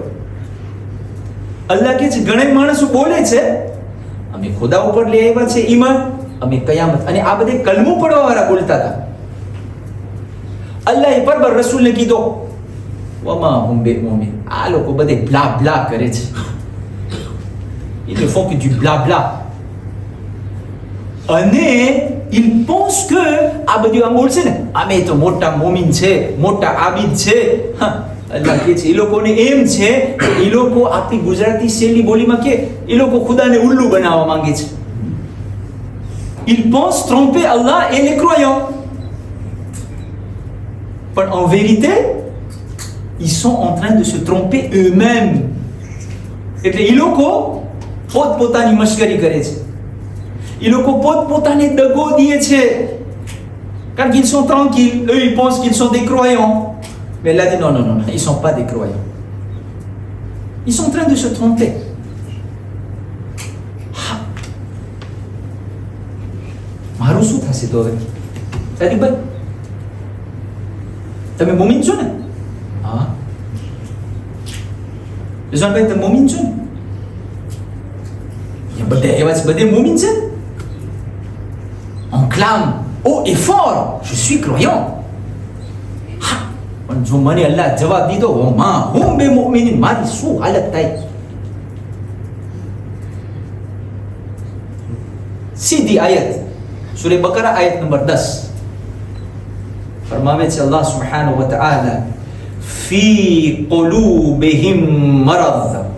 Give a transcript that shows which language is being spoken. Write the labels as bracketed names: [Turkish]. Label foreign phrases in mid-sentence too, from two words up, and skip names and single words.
[Gujarati] અલ્લાહ કહે છે ઘણા માણસો બોલે છે અમે ખુદા ઉપર લઈ આવ્યા છે ઈમાન, અમે કયામત, અને આ બધે કલમો પડવા વાળા બોલતા હતા. અલ્લાહે પરબર રસૂલને કીધો [Arabic] وما هم بمؤمنين. [Gujarati] આ લોકો બધે બ્લા બ્લા કરે છે. [French] Ils ne font que du blabla. [Gujarati] અને [French] ils pensent que [Gujarati] આ બધું આમ બોલશે ને, અમે તો મોટા મોમીન છે, મોટા આબિદ છે. અલ્લાહ કહે છે એ લોકોને એમ છે કે એ લોકો આપણી ગુજરાતી શૈલી બોલીમાં કે એ લોકો ખુદાને ઉલ્લુ બનાવવા માંગે છે. [French] Ils pensent tromper Allah et les croyants. પણ en vérité, ils sont en train de se tromper eux-mêmes. [Gujarati] એટલે એ લોકો પોતપોતાની મશ્કરી કરે છે. એ લોકો પોતપોતાને દગો દે છે. [French] કારણ qu'ils sont tranquilles, eux ils pensent qu'ils sont des croyants. Mais Allah dit non, non, non, ils ne sont pas des croyants. Ils sont en train de se tromper. [Gujarati] મારું શું થશે તો હવે? સાદિકભાઈ, તમે મોમીન છો ને? હા. રિઝવાનભાઈ, તમે મોમીન છો ને? બધે એવા છે, બધે મોમીન છે. [French] On clame haut et fort, je suis croyant. [Gujarati] પણ જો મને અલ્લાહ જવાબ દીધો, [Arabic] ما هم بمؤمن, [Gujarati] મારી શું હાલત થાય? સીધી આયત સૂરે બકરા આયત નંબર 10 ફરમાવે છે અલ્લાહ [Arabic] سبحانه وتعالى, في قلوبهم مرض.